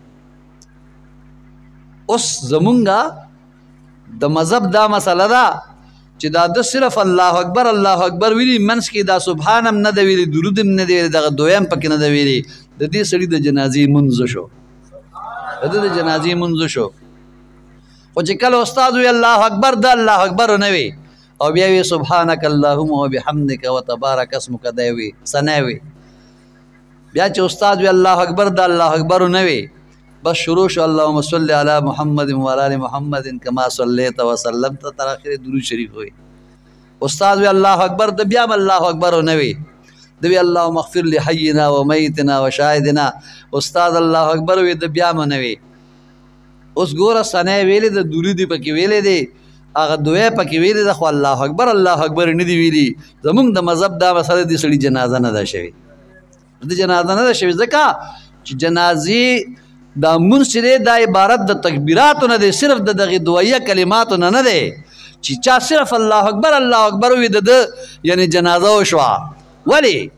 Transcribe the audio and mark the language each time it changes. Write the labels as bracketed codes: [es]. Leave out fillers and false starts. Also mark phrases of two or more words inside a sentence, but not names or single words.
[ps] اوس زمونږه د مذهب دا مسله ده چې دا د صرف [ar] الله اکبر [ps] ویلي منځ کې دا سبحان هم نه دی ویلي درود هم نه دی ویلي دغه دویم پکې نه دی ویلي د دې سړي د جنازې منځ شو د جنازې منځ شو خو چې کله استاد وی [ar] الله اکبر [ps] د [ar] الله اکبر [ps] نه وي او بیا وی [ar] سبحانك اللهم وبحمدك وتبارك اسمك [ps] دی وی سنوي بیا چې استاد وی [ar] الله اکبر [ps] د [ar] الله اکبر [ps] نه وی بس شروع شو [ar] اللهم صل علی محمد وعلى ال محمد كما صليت وسلمت [ps] تر اخر درود شریف وی استاد وی [ar] الله اکبر [ps] د بیا [ar] الله اکبر [ps] نه وی دوی [ar] اللهم اغفر لحينا وميتنا وشاهدنا [ps] استاد [ar] الله اکبر [ps] وی د بیا نه وی اوس ګوره سنه ویلې د درود پکې ویلې دی هغه دوی پکې ویلې د خو [ar] الله اکبر [ps] نه دی ویلي زمونږ د مذهب دا مسله دي سړي جنازه نه ده شوی د جنازه نه ده شوی ځکه چې جنازې دا منسره دا عبارت د تکبیراتو نه دی صرف د دغه دویه کلماتو نه دی چې چا صرف [ar] الله اکبر [ps] وی د یعنی جنازه وشوا ولی